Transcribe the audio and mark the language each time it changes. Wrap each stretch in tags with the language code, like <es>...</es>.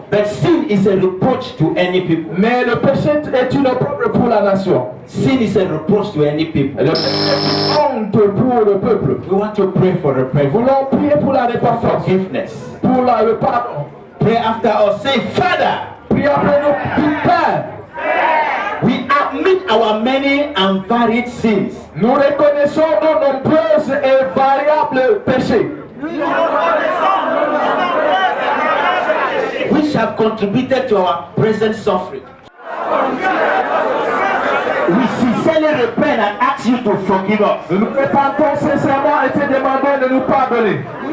<en>but sin is a reproach to any people.</en> <fr>mais le péché est une opprobre pour la nation.</fr> <en>Sin is a reproach to any people.</en> <fr>Le péché est une honte pour le peuple.</fr> <en>We want to pray for</en> <fr>Nous</fr> <en>repentance,</en> <fr>voulons prier pour la</fr> <en>for</en> <fr>repentance,</fr> <en>forgiveness.</en> <fr>pour le pardon.</fr> <en>Pray after us. Say, Father,</en> <fr>Priez après nous, dis Père,</fr> <en>we admit our many and varied sins.</en> <fr>Nous reconnaissons nos nombreuses et variables péchés.</fr> <en>Which have contributed to our present suffering. We sincerely repent and ask you to forgive us.</en> <fr>Nous nous répandons sincèrement et te demandons de nous pardonner.</fr>